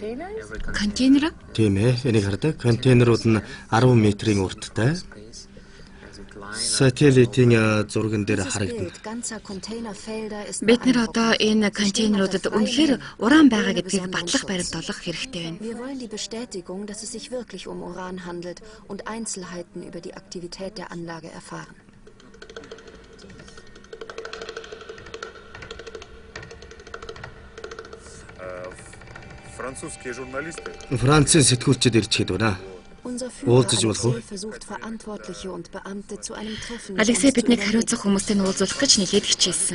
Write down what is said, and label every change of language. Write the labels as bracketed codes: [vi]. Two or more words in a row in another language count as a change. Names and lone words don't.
[mn] Контейнер? Тийм ээ, энийг хардаг. Контейнерууд нь 10 метрийн урттай. Сателлитийн зурган дээр харагдана. Бид нэр одоо энэ контейнеруудад үнэхээр уран байгаа гэдгийг батлах баримт олох хэрэгтэй байна. [de] Wir wollen die Bestätigung, dass es sich wirklich um Uran handelt und Einzelheiten über die Aktivität der Anlage erfahren. [mn] Францын сэтгүүлчид ирчээд байна. Уулзаж болох уу? Алексей биднийг хариуцах хүмүүстэй уулзуулах гэж нэлээд хичээсэн.